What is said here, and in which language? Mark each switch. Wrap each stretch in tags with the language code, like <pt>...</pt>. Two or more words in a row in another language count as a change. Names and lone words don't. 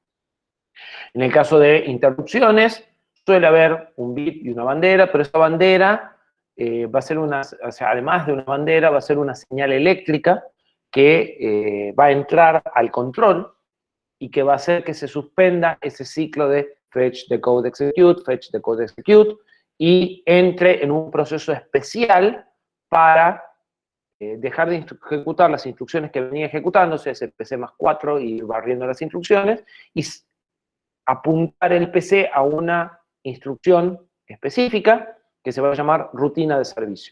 <es>En el caso de interrupciones, suele haber un bit y una bandera, pero esa bandera va a ser además de una bandera, va a ser una señal eléctrica que va a entrar al control y que va a hacer que se suspenda ese ciclo de</es> <en>fetch, decode, execute, fetch, decode, execute,</en> <es>y entre en un proceso especial para dejar de ejecutar las instrucciones que venía ejecutándose, ese PC más 4, y ir barriendo las instrucciones, y apuntar el PC a una instrucción específica que se va a llamar rutina de servicio.</es>